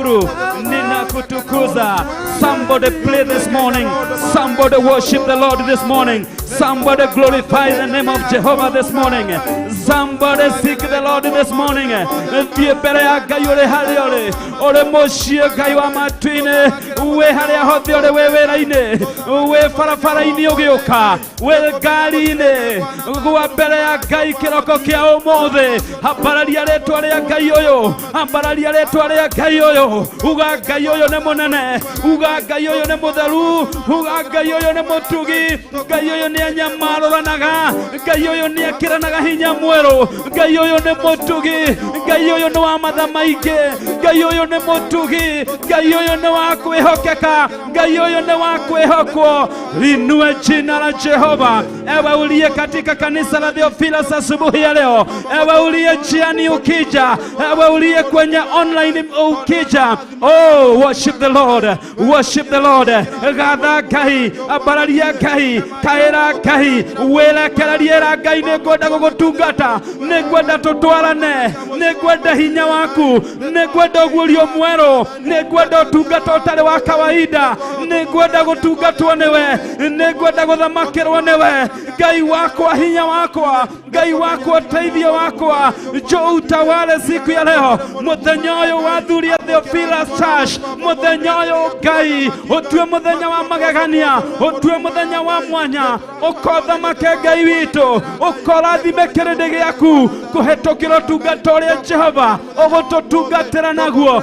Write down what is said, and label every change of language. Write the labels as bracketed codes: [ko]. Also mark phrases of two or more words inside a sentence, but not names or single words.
[sw] Ninakutukuza. [en] Somebody play this morning. Somebody worship the Lord this morning. Somebody glorify the name of Jehovah this morning. Somebody seek the Lord this morning. [ki] Thie mbere ya Ngai uri haria uri. Uri mucie Ngai wa matuine. We haria hothe uri we wira-ini. We barabara-ini ugiuka. We ngari-ini. Gwa mbere ya Ngai kiroko kia umuthi. Ambararia ritwa ria Ngai uyu. Ambararia ritwa ria Ngai uyu. Uga Ngai uyu ni munene. Uga Ngai uyu ni mutheru. Uga Ngai uyu ni mutugi. Ngai uyu ni anyamaruranaga. Ngai uyu ni akiranaga hinya mweru. Ngai uyu ni mutugi. Ngai uyu ni wa matha maingi. Ngai uyu ni mutugi. Ngai uyu ni wa kwihokeka. Ngai uyu ni wa kwihokwo. [sw] Linue jina la Jehova. Ewe uliye katika kanisa la Theophilus asubuhi ya leo. Ewe uliye njiani ukija. Ewe uliye kwenye online ukija. [en] Oh, worship the Lord. Worship the Lord. [ki] Gatha Ngai. Abararia Ngai. Kaira Ngai. Welekereria Ngai nĩngwenda gũgũtungata. Nĩngwenda tũtwarane. Nĩngwenda hinya waku. Nĩngwenda ũguũrio mwerũ. Nĩngwenda ũtungata ũtarĩ wa kawaida. Nĩngwenda gũtungatwo nĩwe. Nĩngwenda gũthamakĩrwo nĩwe. Ngai wakwa, hinya wakwa. Ngai wakwa, ũteithio wakwa. [sw] Njoo utawale siku ya leo. [ki] Mũthenya ũyũ wa athuri a Theophilus Church. Mũthenya ũyũ Ngai. Ũtue mũthenya wa magegania. Ũtue mũthenya wa mwanya. Ũkothamake Ngai witũ. Ũkorathime kĩrĩndĩ gĩaku. Kũhetũkĩra ũtungata ũrĩa Jehova ũgũtũtungatĩra naguo.